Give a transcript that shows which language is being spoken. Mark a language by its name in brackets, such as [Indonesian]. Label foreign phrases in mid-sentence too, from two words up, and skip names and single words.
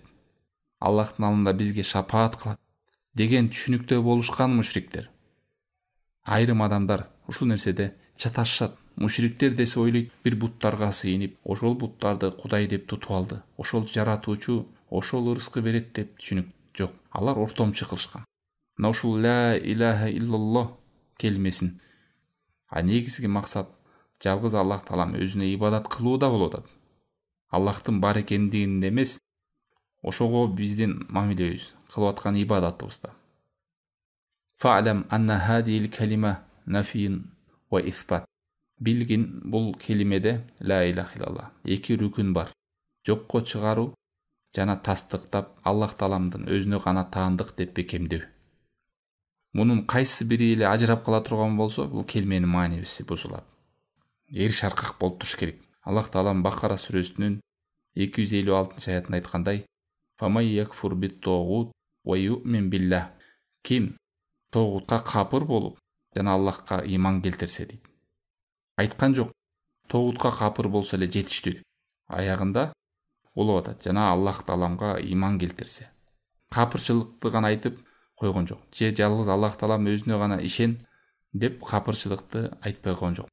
[Kyrgyz] Аллахтын алдында бизге шапаат кылат деген түшүнүктө болушкан мушриктер. Айрым адамдар ушул нерседе чаташышат. Мушриктер десе ойлойт, бир буттарга сыйынып, ошол буттарды Кудай деп тутуп алды. Ошол жаратуучу, ошол рызкы берет деп түшүнүк. Жок, алар ортомчу кылышкан. Мына ушул [Arabic] لا إله إلا الله [Kyrgyz] келмесин. Негизги максат жалгыз Аллах Таалам өзүнө ибадат кылууда болуп атат. Аллахтын бар экендигинде эмес, ошого биздин мамилебиз, кылып аткан ибадатыбызда. [Arabic] فاعلم أن هذه الكلمة نفي وإثبات. [Kyrgyz] Билгин, бул келимеде [Arabic] لا إله إلا الله [Kyrgyz] эки рүкүн бар. Жокко чыгаруу жана тастыктап Аллах Тааламдын өзүнө гана таандык деп бекемдөө. Мунун кайсы бири эле ажырап кала турган болсо, бул келименин маанисиси бузулат. Эр шаркак болуп туруш керек. Аллах Таалам Бакара сүрөсүнүн 256-аятында айткандай: [Arabic] "فمن يكفر بالطاغوت ويؤمن بالله". [Kyrgyz] Ким тогутка капыр болуп, жана Аллахка иман келтирсе дейт. Айткан жок, тогутка капыр болсо эле жетиштүү. Аягында болуп атат, жана Аллах Тааламга иман келтирсе. Капырчылыкты гана айтып койгон жок. Же жалгыз Аллах Таалам өзүнө гана ишен деп капырчылыкты айтпай койгон жок.